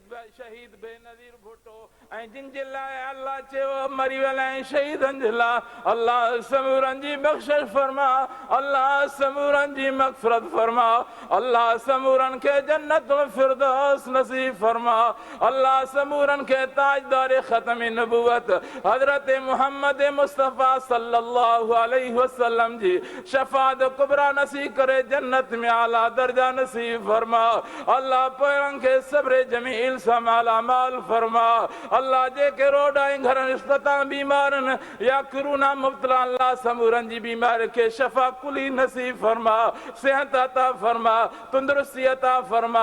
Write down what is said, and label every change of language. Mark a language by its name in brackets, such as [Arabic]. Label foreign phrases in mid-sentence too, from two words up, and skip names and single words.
[Sindhi] शहीद बेनज़ीर भुट्टो ऐं जिन जे लाइ अल्लाह चयो मरी वियल ऐं शहीदनि जे लाइ अल्लाह समूरनि जी बख़्शिश फरमा, अल्लाह समूरनि जी मग़फ़िरत फरमा, अल्लाह समूरनि खे जन्नतुल फिरदौस नसीब फरमा, अल्लाह समूरनि खे ताजदार ख़त्म नबूवत हज़रत मुहम्मद मुस्तफ़ा [Arabic] صلى الله عليه وسلم [Sindhi] जी शफ़ाअत कुबरा नसीब करे जन्नत में आला दर्जा नसीब फरमा। अल्लाह पोयरनि खे सब्र जमील सां मालामाल फरमा। अल्लाह जेके रोड ऐं घर इस्पताल बीमारनि या कोरोना मुब्तला अल्लाह समूरनि जी बीमारी खे शफ़ा कुली नसीब फरमा, सेहत अता फरमा, तंदुरुस्ती अता फरमा।